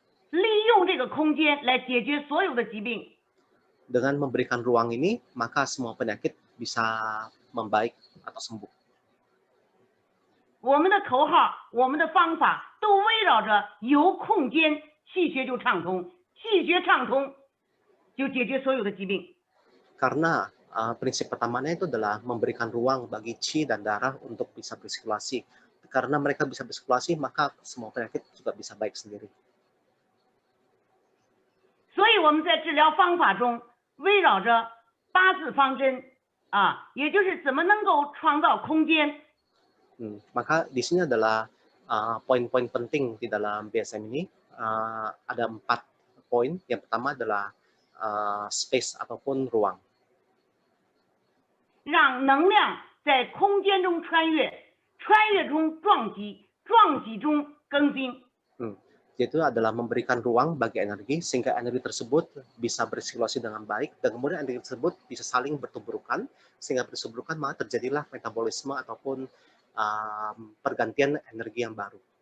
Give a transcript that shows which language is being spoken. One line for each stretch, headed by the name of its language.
Chinese: 利用这个空间来解决所有的疾病。
Indonesian: Dengan memberikan ruang ini, maka semua penyakit bisa membaik atau sembuh.
Chinese: 我们的口号、我们的方法都围绕着有空间，气血就畅通，气血畅通就解决所有的疾病。
Indonesian: Karena prinsip pertamanya itu adalah memberikan ruang bagi qi dan darah untuk bisa bersirkulasi. Karena mereka bisa bersirkulasi, maka semua penyakit juga bisa baik sendiri.
Chinese: 所以我们在治疗方法中围绕着八字方针也就是怎么能够创造空间。
Indonesian: Maka di sini adalah poin-poin penting di dalam BSM ini. Ada 4 poin. Yang pertama adalah space ataupun ruang.
Chinese: 让能量在空间中穿越，穿越中撞击，撞击中更新。
Indonesian: yaitu adalah memberikan ruang bagi energi sehingga energi tersebut bisa bersirkulasi dengan baik dan kemudian energi tersebut bisa saling bertuburukan sehingga bertuburukan maka terjadilah metabolisme ataupun pergantian energi yang baru.